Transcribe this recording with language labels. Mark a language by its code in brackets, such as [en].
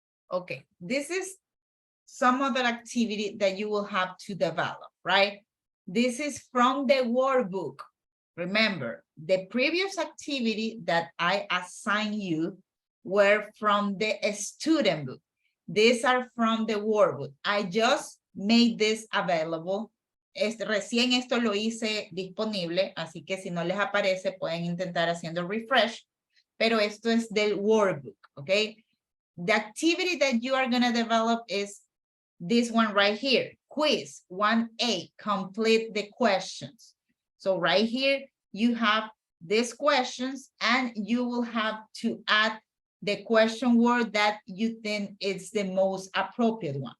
[en] Okay, this is some other activity that you will have to develop, right? This is from the workbook. Remember, the previous activity that I assigned you were from the student book. These are from the workbook. I just made this available. [es] Recién esto lo hice disponible, así que si no les aparece pueden intentar haciendo refresh, pero esto es del workbook, okay? [en] The activity that you are going to develop is this one right here, quiz 1A, complete the questions. So right here, you have these questions and you will have to add the question word that you think is the most appropriate one.